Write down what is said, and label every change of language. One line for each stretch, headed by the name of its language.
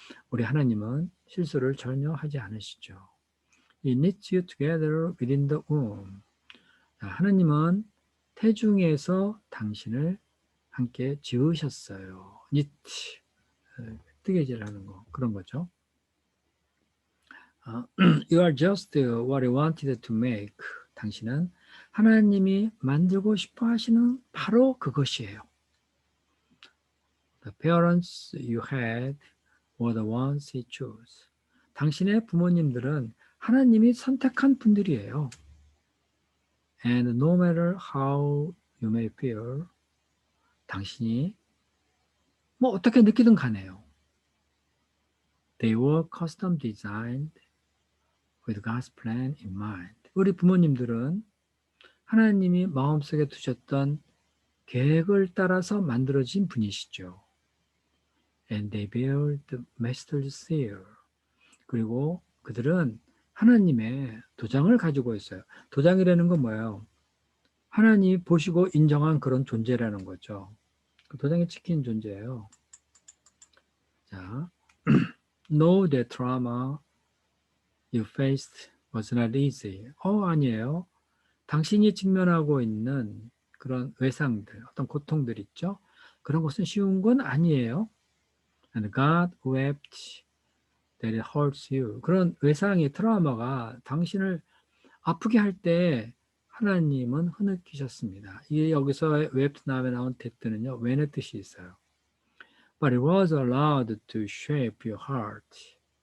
Korean: 우리 하나님은 실수를 전혀 하지 않으시죠.
English: He knits you together within the womb.
Korean: 하나님은 태중에서 당신을 함께 지으셨어요. knit, 뜨개질하는 거 그런 거죠.
English: You are just what he wanted to make.
Korean: 당신은 하나님이 만들고 싶어 하시는 바로 그것이에요.
English: The parents you had were the ones he chose.
Korean: 당신의 부모님들은 하나님이 선택한 분들이에요.
English: And no matter how you may feel,
Korean: 당신이 뭐 어떻게 느끼든 간에요.
English: They were custom designed with God's plan in mind.
Korean: 우리 부모님들은 하나님이 마음속에 두셨던 계획을 따라서 만들어진 분이시죠.
English: And they bear the master's seal.
Korean: 그리고 그들은 하나님의 도장을 가지고 있어요. 도장이라는 건 뭐예요? 하나님이 보시고 인정한 그런 존재라는 거죠. 그 도장에 찍힌 존재예요.
English: 자, know that trauma you faced was not easy.
Korean: 아니에요. 당신이 직면하고 있는 그런 외상들, 어떤 고통들 있죠? 그런 것은 쉬운 건 아니에요.
English: And God wept that it hurts you.
Korean: 그런 외상의 트라우마가 당신을 아프게 할 때 하나님은 흐느끼셨습니다. 이게 여기서 wept 다음에 나온 that는요, when의 뜻이 있어요.
English: But it was allowed to shape your heart.